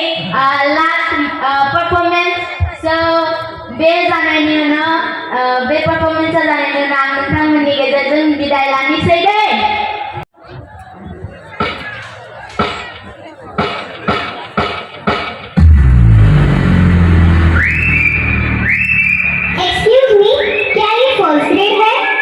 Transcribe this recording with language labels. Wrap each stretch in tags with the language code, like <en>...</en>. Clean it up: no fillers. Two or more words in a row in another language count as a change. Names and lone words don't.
<en>last performance. So</en> <brx>बे जानायनि उनाव बे performance जानायनि उनाव आं नोंथांमोननि गेजेरजों बिदाय लानोसै दे।</brx> <en>Excuse me,</en> <hi>क्या ये</hi> <en>first grade</en> <hi>है?</hi>